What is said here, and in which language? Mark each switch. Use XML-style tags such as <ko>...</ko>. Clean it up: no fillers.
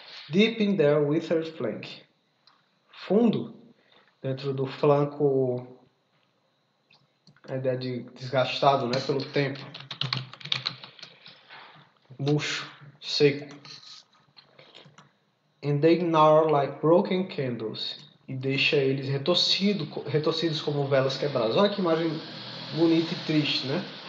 <en>Deep in their withered flank.</en> <pt>Fundo, dentro do flanco, a ideia de desgastado, né, pelo tempo. Murcho, seco.</pt> <en>And they gnaw like broken candles.</en> <pt>E deixa eles retorcidos como velas quebradas. Olha que imagem bonita e triste, né?</pt>